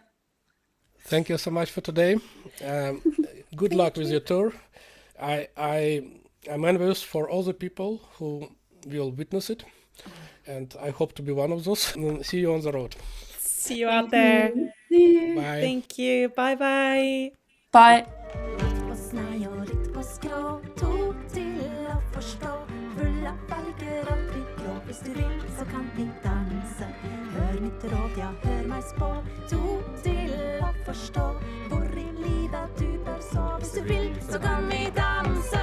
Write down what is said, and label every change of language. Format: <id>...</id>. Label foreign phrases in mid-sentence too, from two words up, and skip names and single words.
<en>Thank you so much for today. Good luck with your tour. I'm envious for all the people who will witness it, and I hope to be one of those. See you on the road. See you out there. Bye. Thank you. Bye-bye. Bye.</en> <no>Hvis du vil, så kan vi danse. Hør mitt råd, ja, hør meg spå. To til å forstå hvor i livet du bør så. Hvis du vil, så kan vi danse.</no>